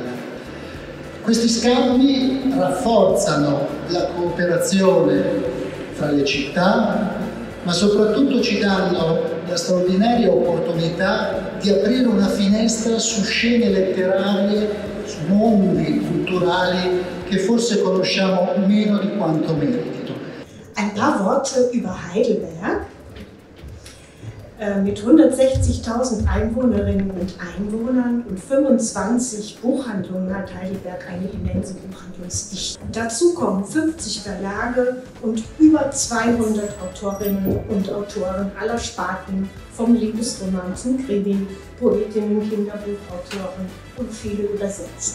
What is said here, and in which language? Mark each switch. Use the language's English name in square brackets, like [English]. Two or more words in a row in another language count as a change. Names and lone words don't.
[Italian] Questi scambi rafforzano la cooperazione fra le città, ma soprattutto ci danno la straordinaria opportunità di aprire una finestra su scene letterarie, su mondi culturali che forse conosciamo meno di quanto meritino. [German] Ein paar Worte über Heidelberg. Mit 160.000 Einwohnerinnen und Einwohnern und 25 Buchhandlungen hat Heidelberg eine immense Buchhandlungsdichte. Dazu kommen 50 Verlage und über 200 Autorinnen und Autoren aller Sparten, vom Liebesroman zum Krimi, Poetinnen, Kinderbuchautoren und viele Übersetzer.